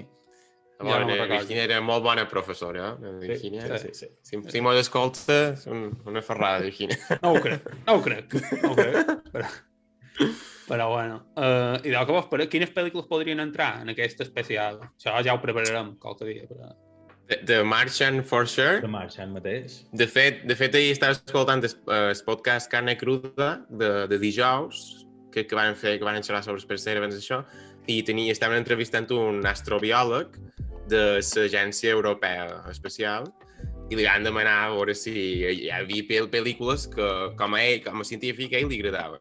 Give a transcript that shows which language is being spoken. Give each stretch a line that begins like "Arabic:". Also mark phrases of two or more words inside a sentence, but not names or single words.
Catalan: La Virgínia era molt bona professora, eh? Virgínia. Sí. Si mos escolta, és una ferrada, Virgínia. No ho crec. Però bueno. I del que vos pare, quines pel·lícules podrien entrar en aquest especial? Això ja ho prepararem qualque dia. Però...
English: The Martian, for sure.
Catalan: De Martian mateix. De fet, ahir estava escoltant el podcast Carne Cruda de dijous, que van xerrar sobre els Perseverance, això, i estaven entrevistant un astrobiòleg de l'Agència Europea Espacial i li van demanar a veure si hi havia pel·lícules que, com a científic, a ell li agradaven.